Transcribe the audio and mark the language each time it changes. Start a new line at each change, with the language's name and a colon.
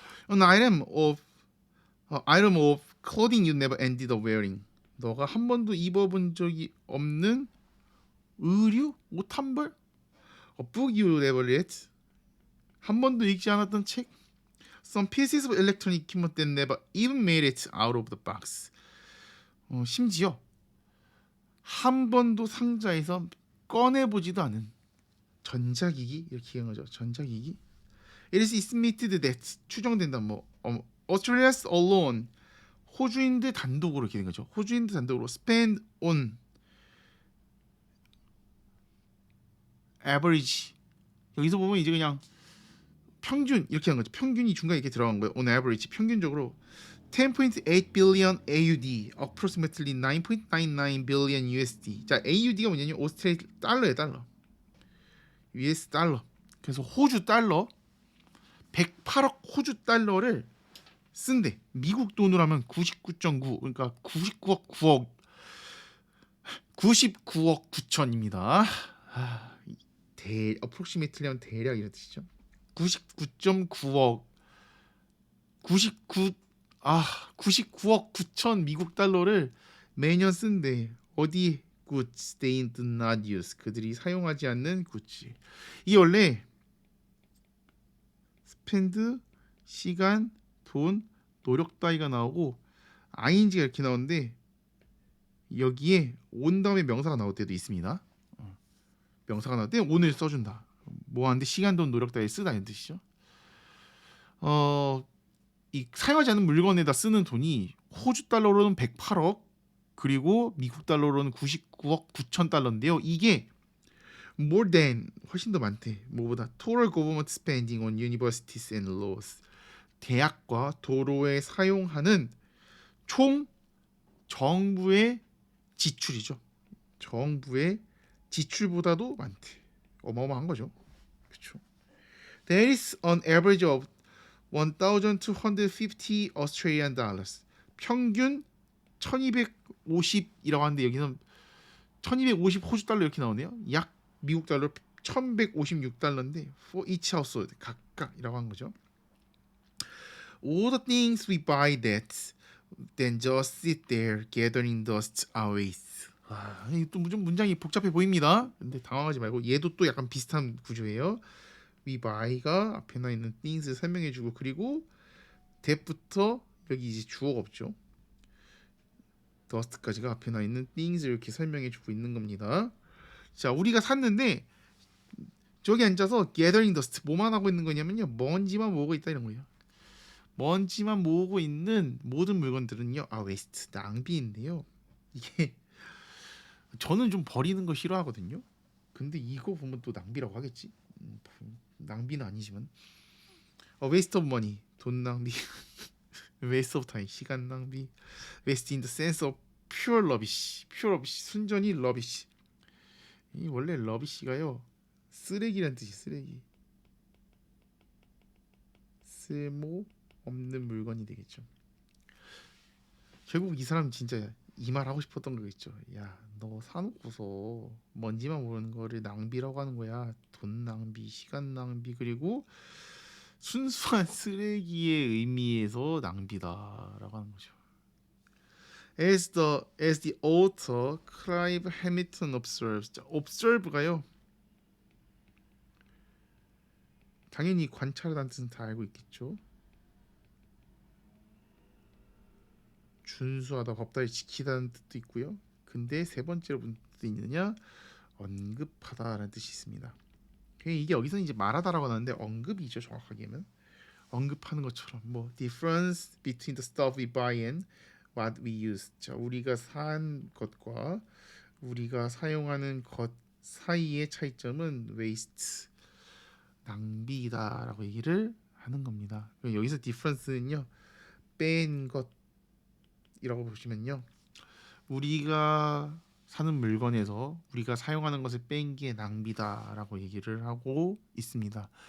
English: An item of clothing you never ended up wearing,
Korean: 너가 한 번도 입어본 적이 없는 의류, 옷 한 벌.
English: A book you never read,
Korean: 한 번도 읽지 않았던 책.
English: Some pieces of electronic equipment that never even made it out of the box.
Korean: 심지어 한 번도 상자에서 꺼내보지도 않은 전자기기 이렇게 얘기한 거죠. 전자기기.
English: It is estimated that
Korean: 추정된다.
English: Australians alone
Korean: 호주인들 단독으로 이렇게 된 거죠. 호주인들 단독으로
English: spend on average.
Korean: 여기서 보면 이제 그냥 평균 이렇게 한 거죠. 평균이 중간에 이렇게 들어간 거예요.
English: On average 평균적으로 10.8 billion AUD, approximately 9.99 billion USD.
Korean: 자, AUD가 뭐냐면 오스트레일리아 달러예요, 달러. US 달러. 그래서 호주 달러 108억 호주 달러를 쓴대. 미국 돈으로 하면 99.9, 그러니까 99억 9억 99억 9천입니다. approximately 하면 대략 이런 뜻이죠. 99.9억 99억 9천 미국 달러를 매년 쓴대. 어디
English: goods they do not use.
Korean: 그들이 사용하지 않는 굿즈. 이게 원래 spend 시간, 돈, 노력 따위가 나오고 ing가 이렇게 나오는데 여기에 온 다음에 명사가 나올 때도 있습니다. 명사가 나올 때 오늘 써준다. 뭐 하는데 시간, 돈, 노력 따위 쓰다 이런 뜻이죠. 이 사용하지 않는 물건에다 쓰는 돈이 호주 달러로는 108억 그리고 미국 달러로는 99억 9천 달러인데요. 이게
English: more than
Korean: 훨씬 더 많대. 뭐보다
English: total government spending on universities and laws.
Korean: 대학과 도로에 사용하는 총 정부의 지출이죠. 정부의 지출보다도 많대. 어마어마한 거죠. 그렇죠.
English: There is an average of 1,250 Australian dollars.
Korean: 평균 1,250이라고 하는데 여기는 1,250 호주 달러 이렇게 나오네요. 약 미국 달러 1,156달러인데
English: for each household
Korean: 각각이라고 한 거죠.
English: All the things we buy that then just sit there gathering dust always.
Korean: 또 좀 문장이 복잡해 보입니다. 근데 당황하지 말고 얘도 또 약간 비슷한 구조예요.
English: we buy
Korean: 가 앞에 나 있는 things를 설명해주고 그리고 that부터 여기 이제 주어가 없죠. dust까지가 앞에 나 있는 things를 이렇게 설명해주고 있는 겁니다. 자, 우리가 샀는데 저기 앉아서
English: gathering dust
Korean: 뭐만 하고 있는 거냐면요, 먼지만 모으고 있다 이런 거예요. 먼지만 모으고 있는 모든 물건들은요, waste 낭비인데요. 이게 저는 좀 버리는 거 싫어하거든요. 근데 이거 보면 또 낭비라고 하겠지. 낭비는 아니지만
English: waste of money
Korean: 돈 낭비
English: waste of time
Korean: 시간 낭비
English: waste in the sense of pure rubbish
Korean: 순전히
English: rubbish.
Korean: 이 원래 rubbish가요 쓰레기란 뜻이 쓰레기 쓸모 없는 물건이 되겠죠. 결국 이 사람 진짜 이 말 하고 싶었던 거겠죠. 야, 너 사놓고서 먼지만 모르는 거를 낭비라고 하는 거야. 돈 낭비, 시간 낭비, 그리고 순수한 쓰레기의 의미에서 낭비다라고 하는 거죠.
English: As the author Clive Hamilton observes.
Korean: 자, observe가요. 당연히 관찰하다는 뜻은 다 알고 있겠죠. 준수하다, 법다이 지키다는 뜻도 있고요. 근데 세 번째로 무슨 뜻이 있느냐? 언급하다라는 뜻이 있습니다. 이게 여기서 이제 말하다라고 하는데 언급이죠. 정확하게는 언급하는 것처럼 뭐
English: difference between the stuff we buy and what we use.
Korean: 자, 우리가 산 것과 우리가 사용하는 것 사이의 차이점은 waste 낭비다라고 얘기를 하는 겁니다. 여기서 difference는요 뺀 것이라고 보시면요, 우리가 사는 물건에서 우리가 사용하는 것을 뺀 게 낭비다라고 얘기를 하고 있습니다.